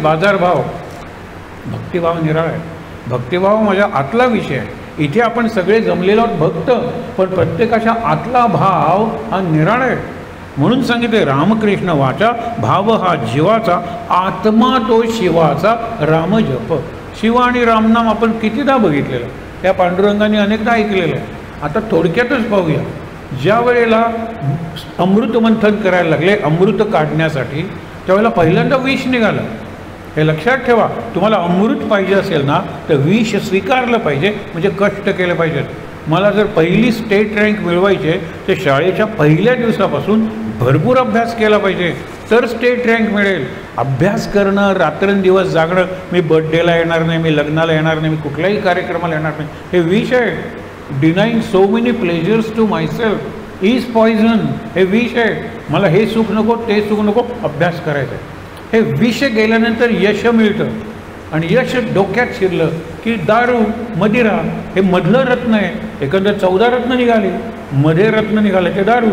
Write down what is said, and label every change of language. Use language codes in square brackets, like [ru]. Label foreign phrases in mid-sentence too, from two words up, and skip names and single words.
[mr] बाजारभाव, भक्तिभाव निराळा आहे. भक्तिभाव माझ्या आतला विषय आहे. इथे आपण सगळे जमलेलो आहोत भक्त, पण प्रत्येकाच्या आतला भाव हा निराळा आहे. म्हणून सांगितले रामकृष्ण वाचा भाव हा जीवाचा, आत्मा तो शिवाचा, राम जप. शिव आणि रामनाम आपण कितीदा बघितलेलं, त्या पांडुरंगाने अनेकदा ऐकलेलं आहे. आता थोडक्यातच पाहूया. ज्या वेळेला अमृत मंथन करायला लागले अमृत काढण्यासाठी, त्यावेळेला पहिल्यांदा विष निघालं. हे लक्षात ठेवा. तुम्हाला अमृत पाहिजे असेल ना तर विष स्वीकारलं पाहिजे, म्हणजे कष्ट केले पाहिजेत. मला जर पहिली [en] state rank [mr] मिळवायचे तर शाळेच्या पहिल्या दिवसापासून भरपूर अभ्यास केला पाहिजे, तर [en] state rank [mr] मिळेल. अभ्यास करणं, रात्रंदिवस जागणं, मी बर्थडेला येणार नाही, मी लग्नाला येणार नाही, मी कुठल्याही कार्यक्रमाला येणार नाही, हे विष आहे. [en] Denying so many pleasures to myself is poison. [mr] हे विष आहे. मला हे सुख नको, ते सुख नको, अभ्यास करायचा आहे. हे विष गेल्यानंतर यश मिळतं आणि यश डोक्यात शिरलं की दारू, मदिरा हे मधलं रत्न आहे. एकंदर 14 रत्न निघाले, मध्ये रत्न निघाले ते दारू.